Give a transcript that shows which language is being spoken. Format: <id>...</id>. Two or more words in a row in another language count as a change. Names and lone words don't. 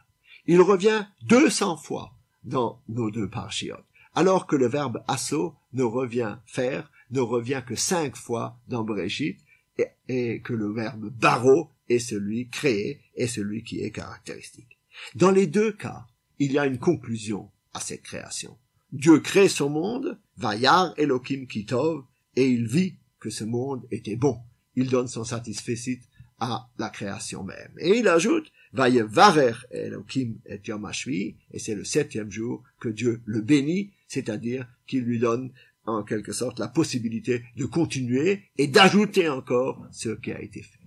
<fr>Il revient 200 fois dans nos 2 parchiotes, alors que le verbe asso ne revient que 5 fois dans Bereshit, et que le verbe baro est celui créé, est celui qui est caractéristique. Dans les 2 cas, il y a une conclusion à cette création. Dieu crée son monde,</fr> <he>וירא אלוקים כי טוב,</he> <fr>et il vit que ce monde était bon. Il donne son satisfecit à la création même. Et il ajoute,</fr> <he>ויברך אלוקים את יום השביעי,</he> <fr>et c'est le 7e jour que Dieu le bénit, c'est-à-dire qu'il lui donne en quelque sorte la possibilité de continuer et d'ajouter encore ce qui a été fait.</fr>